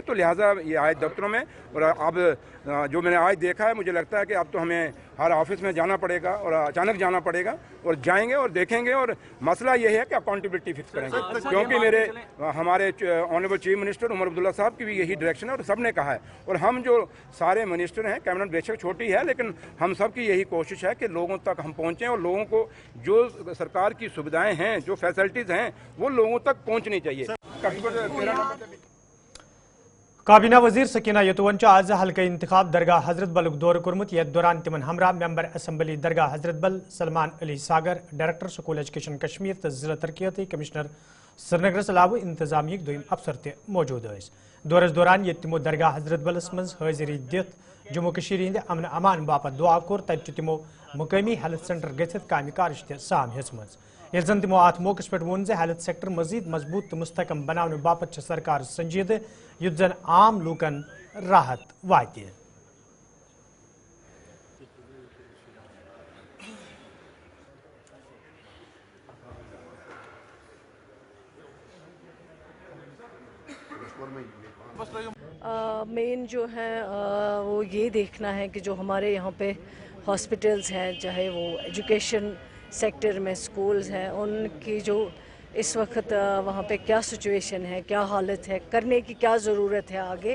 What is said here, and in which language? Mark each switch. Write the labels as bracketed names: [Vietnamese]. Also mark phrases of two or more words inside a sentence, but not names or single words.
[Hindi] तो लिहाजा ये आए दफ्तरों में और अब जो मैंने आज देखा है मुझे लगता है कि अब तो हमें हर ऑफिस में जाना पड़ेगा और अचानक जाना पड़ेगा और जाएंगे और देखेंगे और मसला ये है कि अकाउंटेबिलिटी फिक्स करेंगे क्योंकि मेरे हमारे [English] honourable chief minister [Hindi] उमर अब्दुल्ला साहब की भी यही डायरेक्शन है और सब ने कहा है और हम जो सारे मिनिस्टर हैं कैबिनेट बेशक छोटी है लेकिन हम सब की यही कोशिश है कि लोगों तक हम पहुँचें और लोगों को जो सरकार की सुविधाएँ हैं जो फैसिलिटीज़ हैं वो लोगों तक पहुँचनी चाहिए। [Kashmiri] काबीना वजीर सकीना यतुवन आज हल्का इंतखाब दरगाह हजरत बल दौर कोरमुत यथ दौरान तिमन हमरा [English] member assembly [Kashmiri] दरगाह हजरत बल सलमान अली सागर डायरेक्टर स्कूल एजुकेशन कश्मीर तो जिला तरक्याती कमिश्नर श्रीनगर अलावा इंतजामिया दोम अफसर त मौजूद दौरस दौरान ये तिमो दरगाह हजरत बलस मज हाजिरी दित जम्मू कश्मीर हिंद अमन अमान बापत दुआ कोर तत तिमो मुकामी [English] health centre [Kashmiri] गथित कामि कारज त साम हेचमज ये जन तिमो अत मौके पे वोन [English] health sector [Kashmiri] मजीद मजबूत तो मुस्तकम बनाने बापत सरकार संजीद युत जन आम लूकन राहत वात। [Hindi] मेन जो है वो ये देखना है कि जो हमारे यहाँ पे हॉस्पिटल्स हैं चाहे वो [English] education sector [Hindi] में स्कूल्स हैं उनकी जो इस वक्त वहाँ पे क्या सिचुएशन है, क्या हालत है, करने की क्या ज़रूरत है आगे।